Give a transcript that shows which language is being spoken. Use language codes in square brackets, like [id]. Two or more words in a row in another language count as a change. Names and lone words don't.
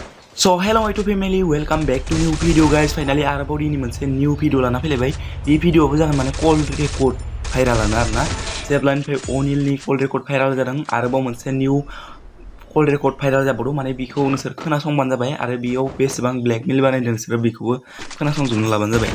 [en] So hello my two family, welcome back to new video guys. [brx] Finally आरोबाव दिनै मोनसे [en] new video [brx] लाना फैलायबाय। बे भिडियोआवबो जागोन माने [en] call record [brx] भाइरालानो आरोना। जेब्लानिफ्राय अनिलनि [en] call record viral [brx] जादों आरोबाव मोनसे [en] new call record viral [brx] जाबावदों माने बिखौ नोंसोर खोनासंबानो जाबाय आरो बेयाव बेसेबां ब्लेकमेल बानायदों नोंसोर बेखौबो खोनासंजोबनो लाबानो जाबाय।